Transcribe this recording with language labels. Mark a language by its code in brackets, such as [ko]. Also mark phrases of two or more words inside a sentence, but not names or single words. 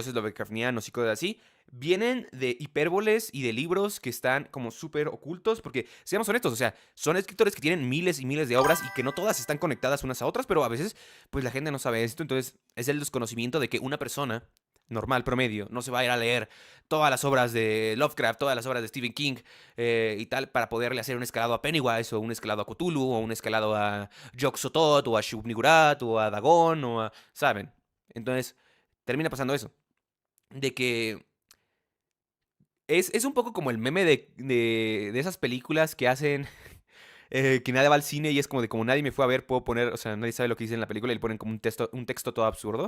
[es] dioses Lovecraftianos y cosas así, vienen de hipérboles y de libros que están como súper ocultos, porque seamos honestos, o sea, son escritores que tienen miles y miles de obras y que no todas están conectadas unas a otras, pero a veces pues la gente no sabe esto, entonces es el desconocimiento de que una persona normal, promedio, no se va a ir a leer todas las obras de Lovecraft, todas las obras de Stephen King y tal, para poderle hacer un escalado a Pennywise, o un escalado a Cthulhu, o un escalado a Yog-Sothoth, o a Shub-Niggurath, o a Dagon, o a... ¿Saben? Entonces, termina pasando eso. De que es un poco como el meme de esas películas que hacen... que nadie va al cine y es como de como nadie me fue a ver, puedo poner, o sea, nadie sabe lo que dice en la película y le ponen como un texto todo absurdo.